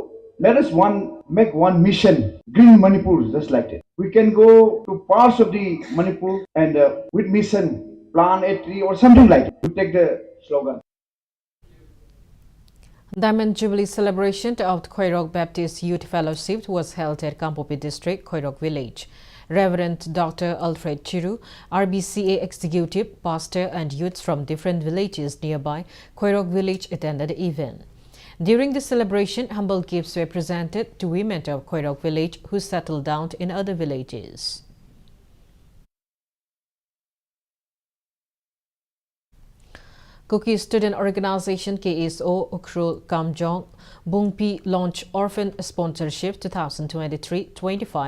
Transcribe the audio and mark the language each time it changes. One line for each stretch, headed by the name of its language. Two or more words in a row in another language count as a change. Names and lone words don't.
English: Let us make one mission, green Manipur, just like that. We can go to parts of the Manipur and with mission, plant a tree or something like that. We take the slogan. Diamond Jubilee celebration of the Khoirok Baptist Youth Fellowship was held at Kampopi District, Khoirok Village. Reverend Dr. Alfred Chiru, RBCA executive, pastor and youths from different villages nearby Khoirok Village attended the event. During the celebration, humble gifts were presented to women of Khoirok village who settled down in other villages. Kuki Student Organization KSO Ukhrul Kamjong Bungpi launched Orphan Sponsorship 2023-25.